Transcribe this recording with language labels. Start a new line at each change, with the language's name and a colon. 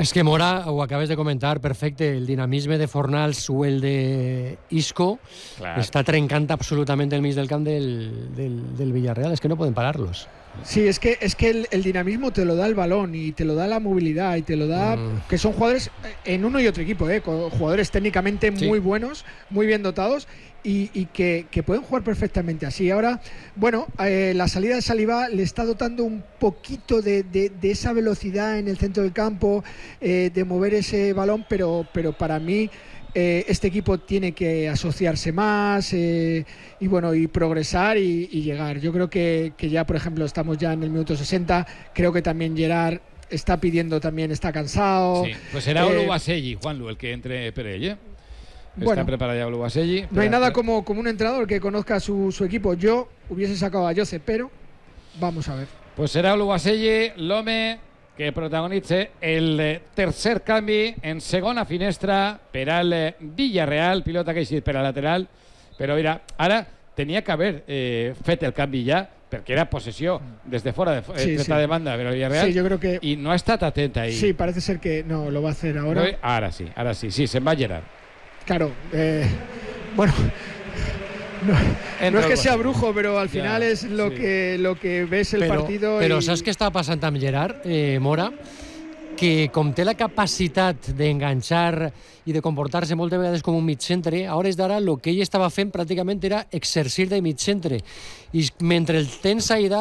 Catalan: És que Mora, ho acabes de comentar, perfecte, el dinamisme de Fornals o el de Isco, clar, està trencant absolutament el mig del camp del Villarreal, és que no poden parar-los.
Spanish: Sí, es que el dinamismo te lo da el balón y te lo da la movilidad y te lo da... Que son jugadores en uno y otro equipo, jugadores técnicamente muy buenos, muy bien dotados y que pueden jugar perfectamente así. Ahora, bueno, la salida de Saliba le está dotando un poquito de esa velocidad en el centro del campo, de mover ese balón, pero para mí... este equipo tiene que asociarse más y bueno, y progresar y llegar. Yo creo que ya, por ejemplo, estamos ya en el minuto 60. Creo que también Gerard está pidiendo también, está cansado. Sí, pues será Oluwaseyi, Juanlu, el que entre por él, ¿eh? Está preparado ya Oluwaseyi. No hay nada como un entrenador que conozca su equipo. Yo hubiese sacado a Jose, pero vamos a ver. Pues será Oluwaseyi, Lome...
Catalan: que protagonitze el tercer canvi en segona finestra per al Villarreal, pilota que ha sigut per al lateral, però mira, ara tenia que haver fet el canvi ja, perquè era possessió des de fora, de banda, però el Villarreal,
Spanish: sí, yo creo que...
Catalan: i no ha estat atent ahí.
Spanish: Sí, parece ser que no, lo va a hacer ahora. No,
Catalan: ara sí, se'n va a Gerard.
Spanish: Claro, bueno... No, no es que sea brujo, pero al final ya, es lo que ves el partido. Pero ¿sabes qué está pasando también, Gerard, Mora?
Catalan: Que com té la capacitat d'enganxar i de comportar-se moltes vegades com un mig centre, a hores d'ara el que ell estava fent pràcticament era exercir de mig centre. I mentre el tens ahí dalt,